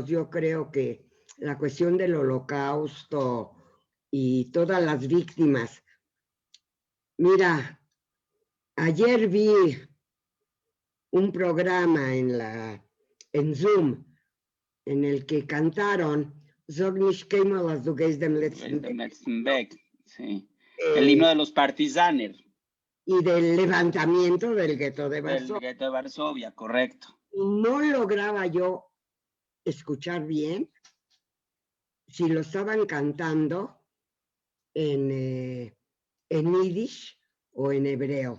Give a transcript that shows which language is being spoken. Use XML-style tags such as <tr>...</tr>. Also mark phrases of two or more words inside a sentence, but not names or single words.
<es>Yo creo que la cuestión del holocausto y todas las víctimas. Mira, ayer vi un programa en Zoom en el que cantaron</es> <yi>Sag nicht keinmal, als du gehst dem letzten Weg.</yi> <es>Sí. El himno Eh, de los partisaner y del levantamiento del gueto de del Varsovia. gueto de Varsovia, correcto. No lograba yo escuchar bien si lo estaban cantando en yiddish o en hebreo.</es>